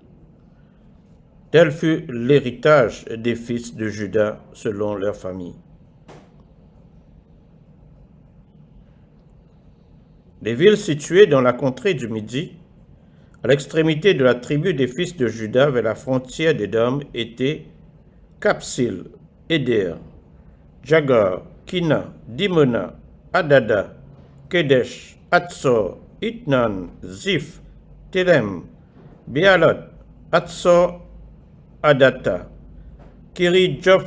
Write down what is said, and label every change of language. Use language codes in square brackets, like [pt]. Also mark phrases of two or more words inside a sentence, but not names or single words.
[fr] Tel fut l'héritage des fils de Juda selon leur famille. Les villes situées dans la contrée du Midi, à l'extrémité de la tribu des fils de Juda vers la frontière d'Édom, étaient Kapsil, Éder, Jagar, Kina, Dimona, Adada, Kedesh, Hatzor, Itnan, Ziph, Telem, Bealot, Hatzor, Adata, Kirijoph,